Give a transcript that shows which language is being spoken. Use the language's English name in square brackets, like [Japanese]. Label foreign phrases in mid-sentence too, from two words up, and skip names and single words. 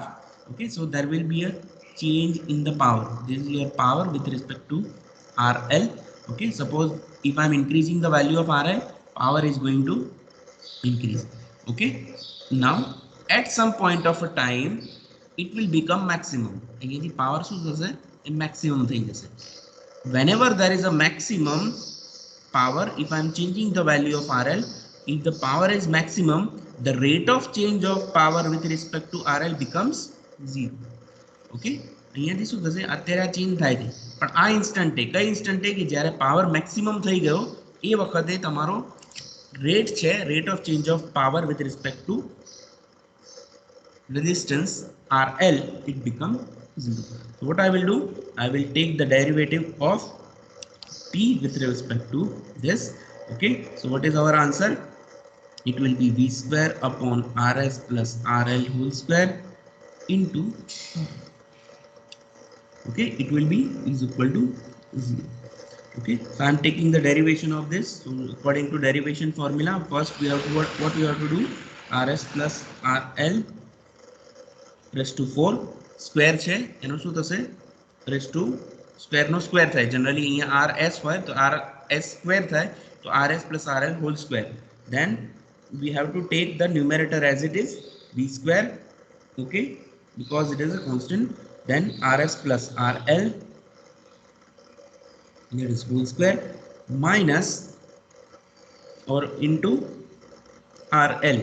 [English] Okay, so there will be a change in the power. This is your power with respect to RL. Okay, suppose if I am increasing the value of RL, power is going to increase. Okay, now at some point of a time it will become maximum. Again the power [Gujarati] શું થશે? એ maximum થઈ જશે. [English] Whenever there is a maximum power, if I am changing the value of RL, if the power is maximum, the rate of change of power with respect to RL becomes 0. [Gujarati] Okay, અહીંયાથી શું થશે? અત્યારે આ ચેન્જ થાય છે, પણ આ ઇન્સ્ટન્ટે કઈ ઇન્સ્ટન્ટે કે જ્યારે પાવર મેક્સિમમ થઈ ગયો એ વખતે તમારો રેટ છે, [English] rate of change of power with respect to resistance RL, it become 0. So what I will do, I will take the derivative of P with respect to this. Okay, so what is our answer? It will be V square upon RS plus RL whole square into, okay, it will be is equal to 0. Okay, so I am taking the derivation of this. So according to derivation formula, first we have to what we have to do, RS plus RL raised to 4 square [Gujarati] છે એનો શું થશે? [English] raised to square નો square થાય. generally અહીંયા RS [Gujarati] હોય તો [English] RS square [Gujarati] થાય, તો [English] RS plus RL whole square. Then we have to take the numerator as it is, V square. Okay, because it is a constant. Then RS plus RL, that is whole square, minus or into RL.